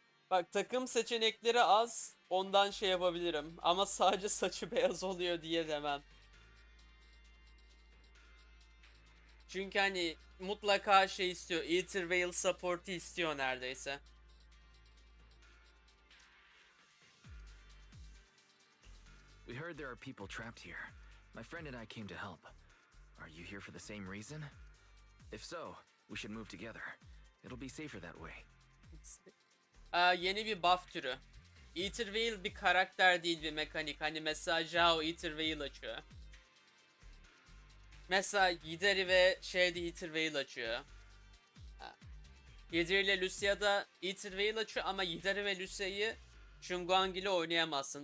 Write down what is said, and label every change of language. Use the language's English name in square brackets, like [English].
[Turkish] Bak, takım seçenekleri az, ondan şey yapabilirim ama sadece saçı beyaz oluyor diye demem. Çünkü hani mutlaka şey istiyor, Etherveil support'u istiyor neredeyse. [English] We heard there are people trapped here. My friend and I came to help. Are you here for the same reason? If so, we should move together. It'll be safer that way. [Turkish] Yeni bir buff türü. Etherveil bir karakter değil, bir mekanik. Hani mesela Zhao Etherveil açıyor. Mesela Yidari ve şeyde Etherveil açıyor. Yidari ile Lucia'da Etherveil açıyor ama Yidari ve Lucia'yı Shunguang ile oynayamazsın.